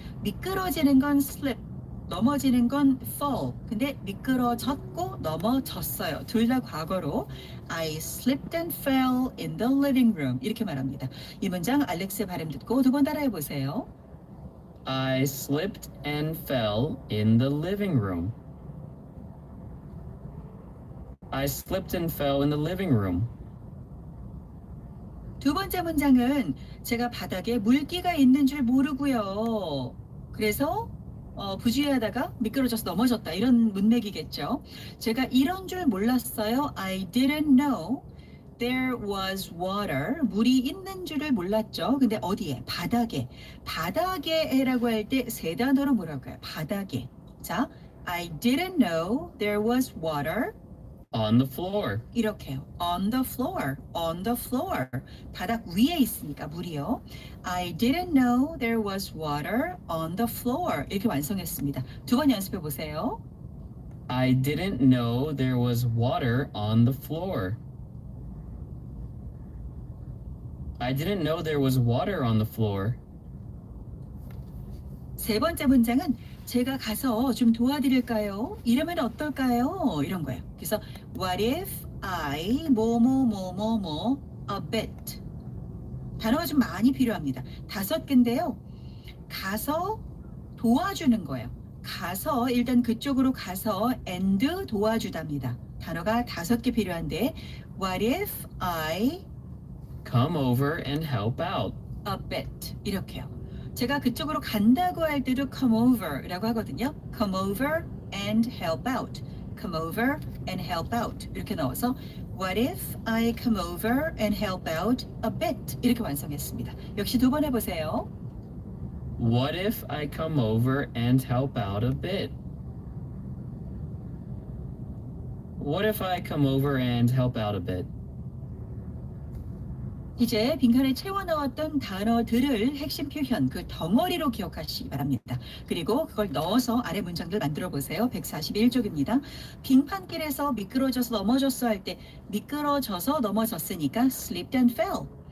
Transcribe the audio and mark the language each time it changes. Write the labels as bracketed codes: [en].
[ko] 미끄러지는 건 slip, 넘어지는 건 fall. 근데 미끄러졌고 넘어졌어요. 둘 다 과거로 [en] I slipped and fell in the living room [ko] 이렇게 말합니다. 이 문장 알렉스의 발음 듣고 두 번 따라해 보세요. [en] I slipped and fell in the living room. I slipped and fell in the living room. [ko] 두 번째 문장은 제가 바닥에 물기가 있는 줄 모르고요. 그래서 부주의하다가 미끄러져서 넘어졌다 이런 문맥이겠죠. 제가 이런 줄 몰랐어요. [en] I didn't know there was water. [ko] 물이 있는 줄을 몰랐죠. 근데 어디에? 바닥에. 바닥에라고 할 때 세 단어로 뭐라고 해요? 바닥에. [en] 자, I didn't know there was water. On the floor. [ko] 이렇게요. [en] On the floor, on the floor. [ko] 바닥 위에 있으니까 물이요. [en] I didn't know there was water on the floor. [ko] 이렇게 완성했습니다. 두 번 연습해 보세요. [en] I didn't know there was water on the floor. I didn't know there was water on the floor. [ko] 세 번째 문장은 제가 가서 좀 도와드릴까요? 이러면 어떨까요? 이런 거예요. 그래서 [en] what if I [ko] 뭐뭐뭐뭐뭐 [en] a bit. [ko] 단어가 좀 많이 필요합니다. 5개인데요. 가서 도와주는 거예요. 가서 일단 그쪽으로 가서 and 도와주답니다. 단어가 5개 필요한데 [en] what if I Come over and help out. a bit [ko] 이렇게요. 제가 그쪽으로 간다고 할 때도 come over라고 하거든요. [en] come over and help out. come over and help out [ko] 이렇게 넣어서 [en] what if I come over and help out a bit [ko] 이렇게 완성했습니다. 역시 두 번 해보세요. [en] What if I come over and help out a bit? What if I come over and help out a bit? [ko] 이제 빈칸에 채워 넣었던 단어들을 핵심 표현 그 덩어리로 기억하시기 바랍니다. 그리고 그걸 넣어서 아래 문장들 만들어 보세요. 141쪽입니다. 빙판길에서 미끄러져서 넘어졌어 할 때 미끄러져서 넘어졌으니까 [en] slipped and fell.